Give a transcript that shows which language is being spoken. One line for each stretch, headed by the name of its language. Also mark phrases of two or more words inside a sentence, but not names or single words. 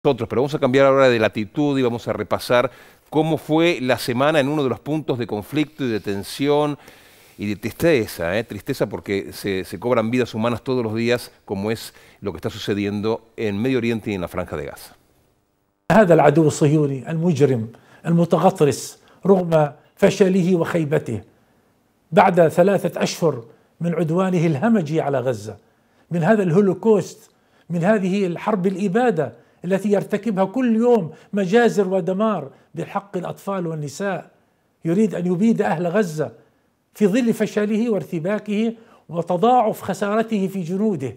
Spanish: nosotros, pero vamos a cambiar ahora de latitud y vamos a repasar cómo fue la semana en uno de los puntos de conflicto y de tensión y de tristeza, tristeza porque se cobran vidas humanas todos los días, como es lo que está sucediendo en Medio Oriente y en la Franja de Gaza.
Arabic: هذا العدو الصهيوني المجرم المتغطرس رغم فشله وخيبته بعد 3 أشهر من عدوانه الهمجي على غزة، من هذا الهولوكوست، من هذه الحرب الإبادة التي يرتكبها كل يوم مجازر ودمار بحق الأطفال والنساء، يريد أن يبيد أهل غزة في ظل فشله وارتباكه وتضاعف خسارته في جنوده.